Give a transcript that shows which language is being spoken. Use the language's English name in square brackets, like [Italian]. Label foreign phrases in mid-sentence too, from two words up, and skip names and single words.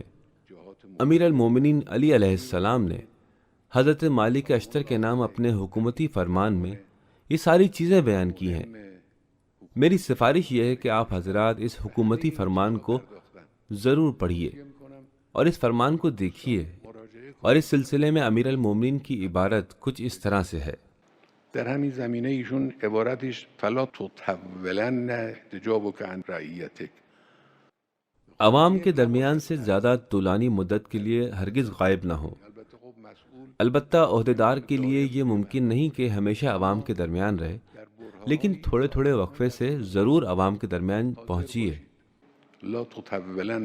[Urdu] امیر المومنین علی علیہ السلام نے حضرت مالک اشتر کے نام اپنے حکومتی فرمان میں یہ ساری چیزیں بیان کی ہیں۔ میری سفارش یہ ہے کہ آپ حضرات اس حکومتی فرمان کو ضرور پڑھیے اور اس فرمان کو دیکھیے۔ اور اس سلسلے میں امیر المومنین کی عبارت کچھ اس طرح سے ہے۔ [Persian] در همین زمینه ایشون عبارتش [Arabic] فلا تطولن حجابک عن رعیتک، [Urdu] عوام کے درمیان سے زیادہ طولانی مدت کے لیے ہرگز غائب نہ ہو۔ البتہ عہدیدار کے لیے یہ ممکن نہیں کہ ہمیشہ عوام کے درمیان رہے، لیکن تھوڑے تھوڑے وقفے سے ضرور عوام کے درمیان پہنچیے۔ [Arabic] لا تطولن،